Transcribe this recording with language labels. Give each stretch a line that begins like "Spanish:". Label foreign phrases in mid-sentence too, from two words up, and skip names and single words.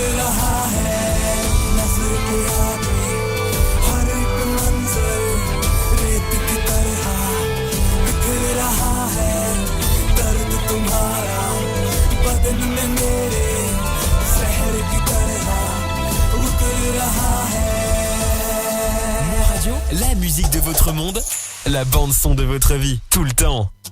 Hindi: रहा है नजर के आगे हर एक मंजर रेत की तरह बिखर रहा है दर्द तुम्हारा बदन में मेरे जहर की तरह उतर रहा है
French: Mo Radio, la musique de votre monde, la bande son de votre vie, tout le temps.